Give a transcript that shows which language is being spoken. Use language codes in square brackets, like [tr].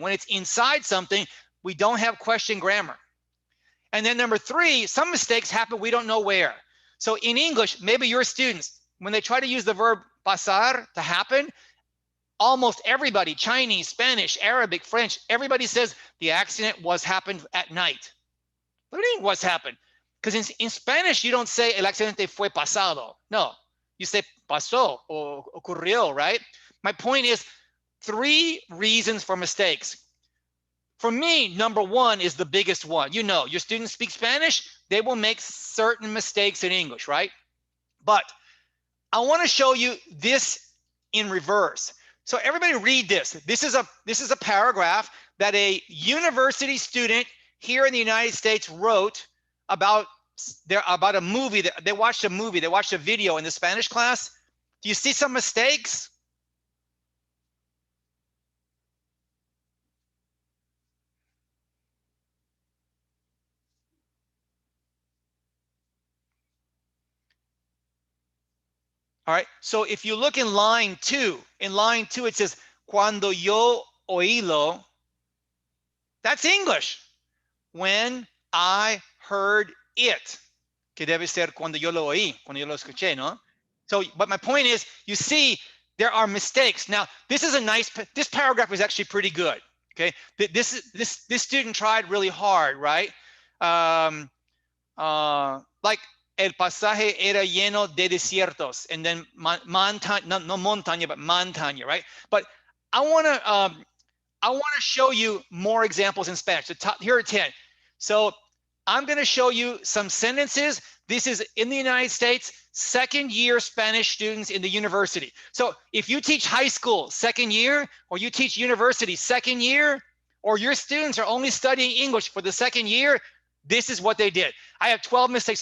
[en] When it's inside something, we don't have question grammar. And then number 3, some mistakes happen, we don't know where. So in English, maybe your students, when they try to use the verb pasar, to happen, almost everybody, Chinese, Spanish, Arabic, French, everybody says the accident happened at night. What do you mean what's happened? Because in Spanish, you don't say [es] el accidente fue pasado. [en] No, you say pasó or ocurrió, right? My point is 3 reasons for mistakes. For me, number 1 is the biggest one. You know, your students speak Spanish, they will make certain mistakes in English, right? But I want to show you this in reverse. So everybody read this. This is a paragraph that a university student here in the United States wrote about a movie that they watched a video in the Spanish class. Do you see some mistakes? All right, so if you look in line 2, it says, [es] cuando yo oílo, [en] that's English. When I heard it, [es] que debe ser cuando yo lo oí, cuando yo lo escuché, ¿no? [en] So, but my point is, you see, there are mistakes. Now, this paragraph is actually pretty good, okay? This student tried really hard, right? Like, [es] el pasaje era lleno de desiertos, [en] and then montaña, no montaña, but montaña, right? But I want to show you more examples in Spanish. Here are 10. So I'm going to show you some sentences. This is in the United States, second-year Spanish students in the university. So if you teach high school second year, or you teach university second year, or your students are only studying English for the second year, this is what they did. I have 12 mistakes.